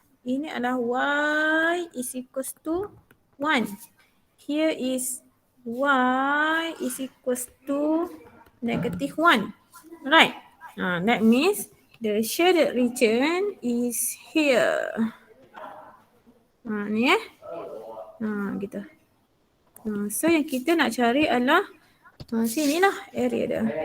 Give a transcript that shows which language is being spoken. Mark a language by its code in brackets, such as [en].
[ms] Ini adalah [en] y is equals to 1. Here is y is equals to negative 1. Right. That means the shaded region is here. [ms] Ni gitu. So yang kita nak cari adalah sinilah area dia.